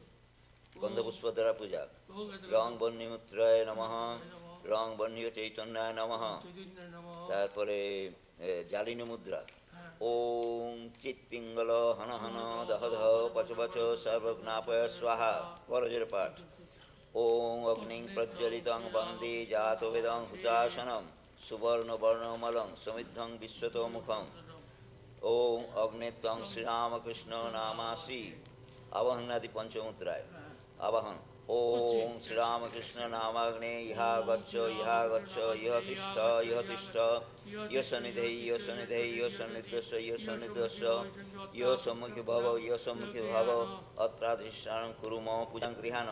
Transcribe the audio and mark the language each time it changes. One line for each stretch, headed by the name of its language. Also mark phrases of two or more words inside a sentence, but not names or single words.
Bangla: গন্ধপুষ্প দ্বারা পূজা।
Sanskrit: রং বন্যমূত্রায় নমঃ রং বন্যীয় চৈতন্যায় নমঃ।
Bangla: তারপরে জালিনী মুদ্রা
Sanskrit: ওং চিৎ পিঙ্গল হন হন দহ দহ পচ পচ সর্বজ্ঞাপয় স্বাহা
Bangla: বড়জোর পাঠ।
Sanskrit: ওং অগ্নিং প্রজ্বলিতং বন্দে জাতবেদং হুতাসনম সুবর্ণবর্ণমলং সমৃদ্ধং বিশ্বতোমুখম। ওং অগ্নেত্বং শ্রীরামকৃষ্ণ নামাসি
Bangla: আবাহনাদি পঞ্চমুদ্রায় আবাহন।
Sanskrit: ওং শ্রীরামকৃষ্ণ নামাগ্নে ইহা গচ্ছ ইহ তিষ্ঠ ইহ সন্নিধে ইহ সন্নিধস্য ইহ সম্মুখী ভব অত্রাধিষ্ঠানং কুরু মম পূজাং গৃহাণ।